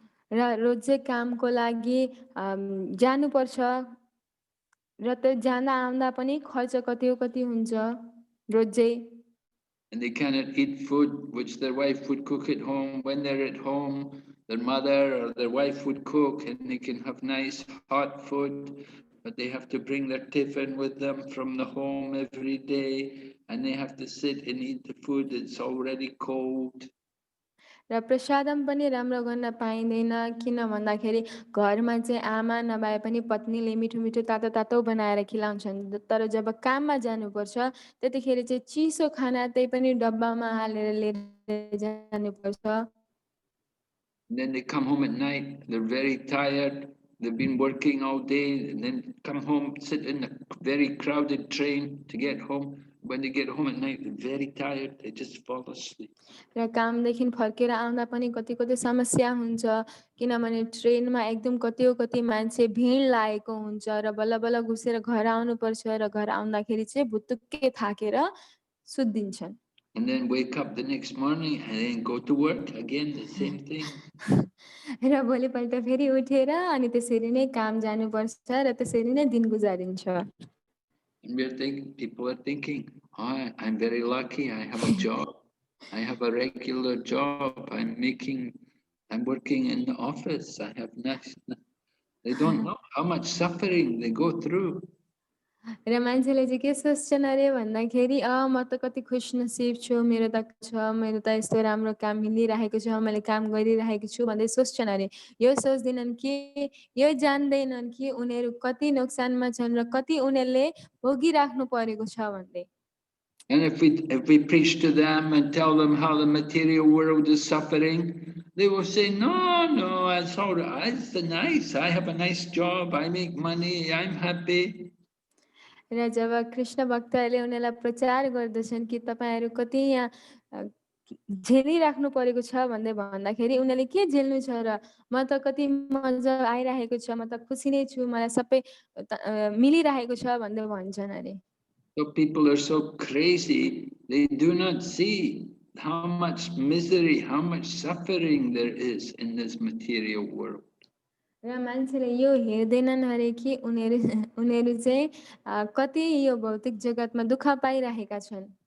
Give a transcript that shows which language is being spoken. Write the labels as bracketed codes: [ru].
[ne] र रोजै कामको लागि जानुपर्छ, र त्यो जाँदा आउँदा पनि खर्च कति हुन्छ रोजै। [en] and they cannot eat food which their wife would cook at home. When they're at home, their mother or their wife would cook, and they can have nice hot food, but they have to bring their tiffin with them from the home every day, and they have to sit and eat the food that's already cold. [ne] र प्रसादम पनि राम्रो गर्न पाइँदैन किन भन्दाखेरि घरमा चाहिँ आमा नभए पनि पत्नीले मिठो मिठो तातो तातो बनाएर खिलाउँछन् तर जब काममा जानुपर्छ त्यतिखेर चाहिँ चिसो खाना त्यही पनि डब्बामा हालेर लिएर जानुपर्छ [en] And then they come home at night, they're very tired, they've been working all day, and then come home, sit in a very crowded train to get home. When they get home at night, they're very tired, they just fall asleep. [ne] र कामदेखि फर्केर आउँदा पनि कति कति समस्या हुन्छ किनभने ट्रेनमा एकदम कति मान्छे भिड लागेको हुन्छ र बल्ल बल्ल घुसेर घर आउनुपर्छ र घर आउँदाखेरि चाहिँ भुत्तुक्कै थाकेर सुत्दिन्छन् [en] And then wake up the next morning and then go to work again, the same thing. [ne] र भोलिपल्ट फेरि उठेर अनि त्यसरी नै काम जानुपर्छ र त्यसरी नै दिन गुजारिन्छ [en] And people are thinking, oh, I'm very lucky, I have a job, I have a regular job, I'm working in the office, I have nice. They don't know how much suffering they go through. [ne] र मान्छेले चाहिँ के सोच्छन् अरे भन्दाखेरि म त कति खुसनसिब छु मेरो त यस्तो राम्रो काम मिलिरहेको छ मैले काम गरिरहेको छु भन्दै सोच्छन् अरे यो सोच्दैनन् कि यो जान्दैनन् कि उनीहरू कति नोक्सानमा छन् र कति उनीहरूले भोगिराख्नु परेको छ भन्दै [en] And if we preach to them and tell them how the material world is suffering, they will say, no, it's all right, it's nice, I have a nice job, I make money, I'm happy. [ne] र जब कृष्ण भक्तहरूले उनीहरूलाई प्रचार गर्दछन् कि तपाईँहरू कति यहाँ झेलिराख्नु परेको छ भन्दै भन्दाखेरि उनीहरूले के झेल्नु छ र म त कति मजा आइरहेको छ म त खुसी नै छु मलाई सबै मिलिरहेको छ भन्दै भन्छन् अरे [en] So people are so crazy, they do not see how much misery, how much suffering there is in this material world. [ne] र मान्छेले यो हेर्दैनन् अरे कि उनीहरू उनीहरू चाहिँ कति यो भौतिक जगतमा दुःख पाइरहेका छन्